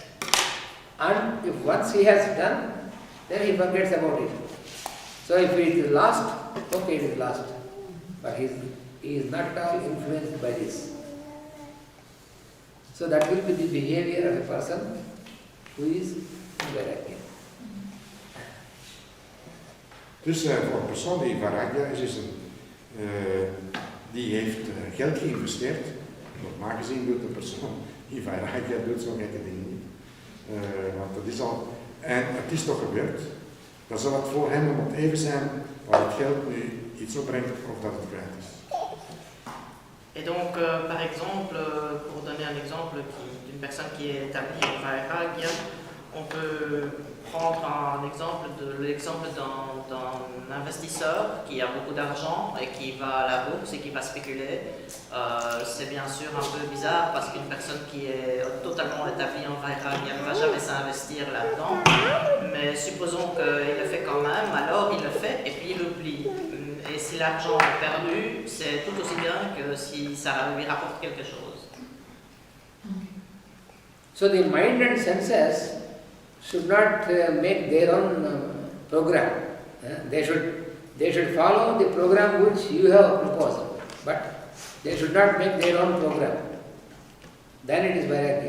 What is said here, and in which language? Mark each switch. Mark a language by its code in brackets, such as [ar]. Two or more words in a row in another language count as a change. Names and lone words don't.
[en] And if once he has done, then he forgets about it. So if it is lost, okay, it is lost, but he is not at all influenced by this. So that will be the behavior of a person who is Vairagya. [nl] Dus voor een persoon die Vairagya is die heeft geld geïnvesteerd. Normaal gezien doet een persoon die Vairagya doet zo'n gekke dingen niet. Want dat is al, en het is toch gebeurd. Dan zal het voor hem om het even zijn waar het geld nu iets opbrengt of dat het kwijt is. [fr] Et donc, par exemple, pour donner un exemple d'une personne qui est établie en Vairagya, on peut prendre l'exemple d'un investisseur qui a beaucoup d'argent et qui va à la bourse et qui va spéculer, c'est bien sûr un peu bizarre parce qu'une personne qui est totalement établie en Vairagya ne va jamais s'investir là-dedans. Mais supposons qu'il le fait quand même, alors il le fait et puis il oublie. Et si l'argent est perdu, c'est tout aussi bien que si ça lui rapporte quelque chose. [en] So the mind and senses should not make their own program. They should follow the program which you have proposed, but they should not make their own program. Then it is Vairagya.